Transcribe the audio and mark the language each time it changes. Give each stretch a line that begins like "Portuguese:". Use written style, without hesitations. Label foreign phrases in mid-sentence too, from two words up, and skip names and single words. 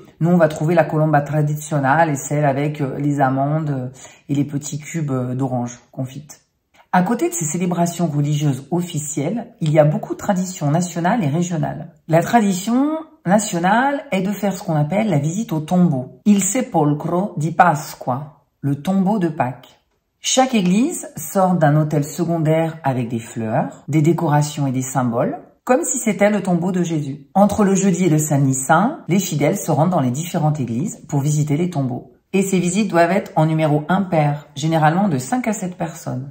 French: Nous, on va trouver la colomba traditionnelle et celle avec les amandes et les petits cubes d'orange confites. À côté de ces célébrations religieuses officielles, il y a beaucoup de traditions nationales et régionales. La tradition nationale est de faire ce qu'on appelle la visite au tombeau.
Italian: Il sepolcro di Pasqua,
French: le tombeau de Pâques. Chaque église sort d'un autel secondaire avec des fleurs, des décorations et des symboles, comme si c'était le tombeau de Jésus. Entre le jeudi et le samedi saint, les fidèles se rendent dans les différentes églises pour visiter les tombeaux. Et ces visites doivent être en numéro impair, généralement de 5 à 7 personnes.